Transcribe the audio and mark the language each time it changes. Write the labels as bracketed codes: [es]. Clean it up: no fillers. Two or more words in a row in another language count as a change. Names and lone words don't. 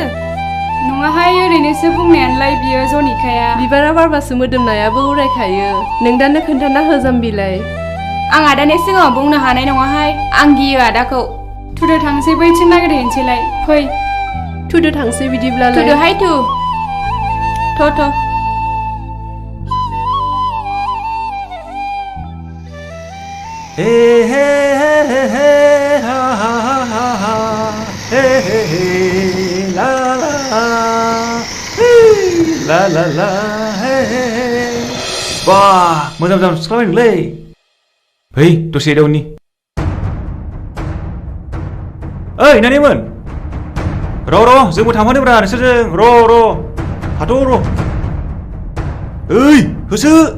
[brx] नङाहाय ओरैनोसो बुंनायानोलाय बियो जनिखाया बिबारा बारबासो मोदोमनायाबो उरायखायो नोंदानो खोन्थाना हो जाम्बिलाय आं आदानि सिगाङाव बुंनो हानाय नङाहाय आं गियो आदाखौ थुदो थांसै बैथिं नागिरहैनोसैलाय फै थुदो थांसै बिदिब्लालाय थुदोहाय थु थ' हे हे हे हे हा हा हा हा हे हे हे ला ला हे ला ला ला हे हे हे बा मोजां मोजां सिख्लाबायनोलै फै दसे दाउनि ओइ नानिमोन र' जोंबो थांफानोब्रा नोंसोरजों र' थाथ' र' ओइ होसो